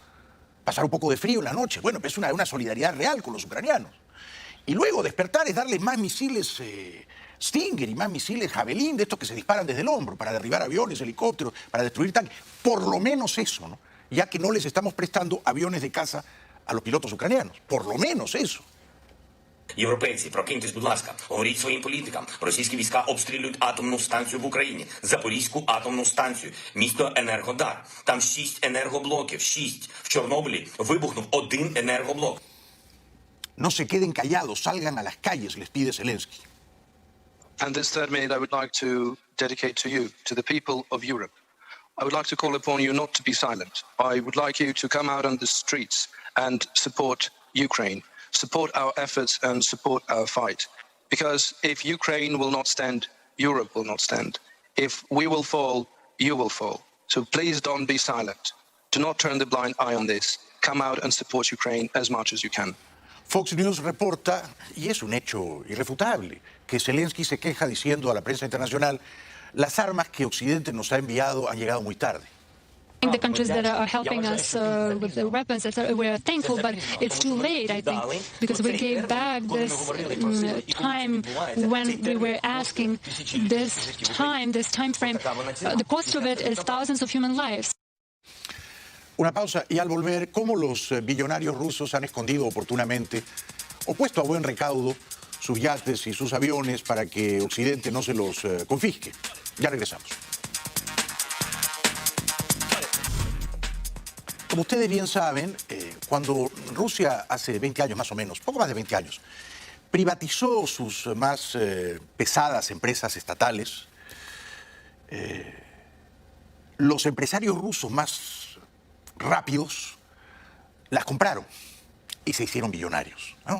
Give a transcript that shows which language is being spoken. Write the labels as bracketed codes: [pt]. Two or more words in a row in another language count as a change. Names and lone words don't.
[es] Pasar un poco de frío en la noche. Bueno, es una solidaridad real con los ucranianos. Y luego despertar es darles más misiles Stinger y más misiles Javelin, de estos que se disparan desde el hombro, para derribar aviones, helicópteros, para destruir tanques. Por lo menos eso, ¿no? Ya que no les estamos prestando aviones de caza a los pilotos ucranianos. Por lo menos eso. [uk] Європейці, прокиньтесь, будь ласка, говоріть своїм політикам. Російські війська обстрілюють атомну станцію в Україні, Запорізьку атомну станцію, місто Енергодар. Там 6 енергоблоків, 6. В Чорнобилі вибухнув 1 енергоблок. [es] No se queden callados, salgan a las calles, les pide Zelensky. [en] And this third minute I would like to dedicate to you, to the people of Europe. I would like to call upon you not to be silent. I would like you to come out on the streets and support Ukraine. Support our efforts and support our fight. Because if Ukraine will not stand, Europe will not stand. If we will fall, you will fall. So please don't be silent. Do not turn the blind eye on this. Come out and support Ukraine as much as you can. [es] Fox News reporta, y es un hecho irrefutable, que Zelensky se queja diciendo a la prensa internacional, las armas que Occidente nos ha enviado han llegado muy tarde. [en] The countries that are helping us with the weapons, we're thankful, but it's too late, I think, because we gave back this time when we were asking this time frame. The cost of it is thousands of human lives. [es] Una pausa y al volver, cómo los billonarios rusos han escondido oportunamente o puesto a buen recaudo sus yates y sus aviones para que Occidente no se los confisque. Ya regresamos. Como ustedes bien saben, cuando Rusia hace 20 años más o menos, poco más de 20 años, privatizó sus más pesadas empresas estatales, los empresarios rusos más rápidos las compraron y se hicieron billonarios, ¿no?